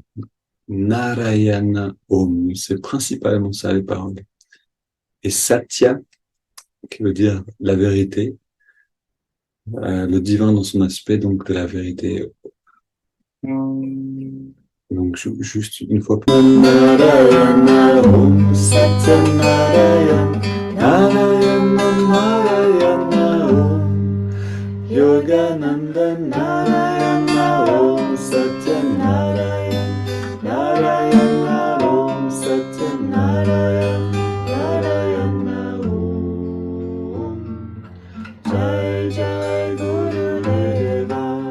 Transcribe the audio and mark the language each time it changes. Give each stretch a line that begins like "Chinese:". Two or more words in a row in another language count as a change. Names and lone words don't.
French: Narayana Om, c'est principalement ça les paroles. Et Satya, qui veut dire la vérité, le divin dans son aspect, donc de la vérité. Donc juste une fois. Narayana Om Satya Narayana Narayana Narayana Om Yogananda Narayana Om Satya Narayana Narayana Om Satya Narayana Narayana Om
Hindi: जय जय गुरुदेव